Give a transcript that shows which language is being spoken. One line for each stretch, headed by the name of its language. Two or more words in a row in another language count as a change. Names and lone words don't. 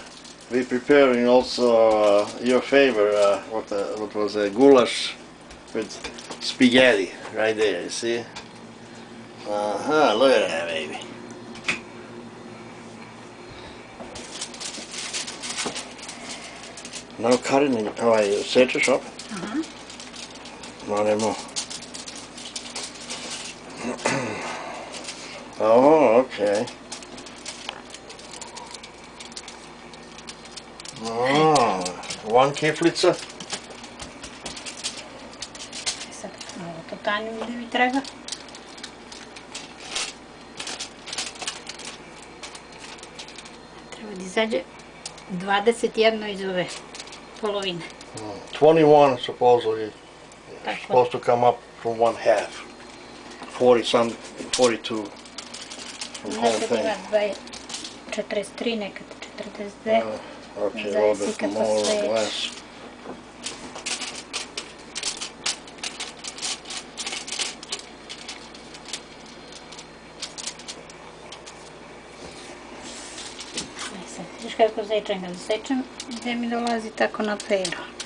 English: We're preparing also your favorite, what was a goulash with spaghetti right there. You see? Look at that, baby. No cutting.
Serbian: Sečeš opet? Aha.
English: No, nemo. Oh, okay. Oh, one kiflica.
Serbian: Sad, ovo to putanju da mi treba. Treba da izađe 21 iz ove polovine.
English: 21 supposedly supposed to come up from one half. 40 some, 42 from the whole
Serbian: Nekad
English: thing.
Serbian: ima 43, nekad 42.
English: Okay, a little bit more or less.
Serbian: Sad, vidiš kako sečem, kad sečem, gdje mi dolazi tako na pero.